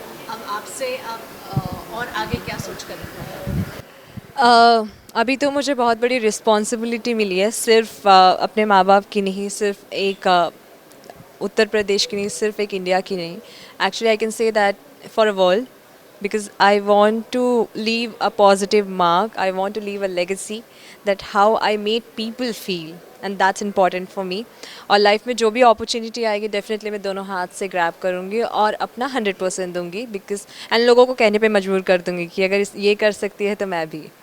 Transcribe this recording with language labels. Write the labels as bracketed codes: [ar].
[hi] अब आपसे आप और आगे क्या सोच कर रहे हैं? अभी तो मुझे बहुत बड़ी रिस्पॉन्सिबिलिटी मिली है, सिर्फ अपने माँ बाप की नहीं, सिर्फ एक उत्तर प्रदेश की नहीं, सिर्फ एक इंडिया की नहीं। [en] Actually I can say that for a world, because I want to leave a positive mark. I want to leave a legacy that how I made people feel, and that's important for me. [hi] और life में जो भी opportunity आएगी definitely मैं दोनों हाथ से grab करूँगी और अपना 100% दूँगी, बिकॉज एंड लोगों को कहने पे मजबूर कर दूँगी कि अगर ये कर सकती है तो मैं भी।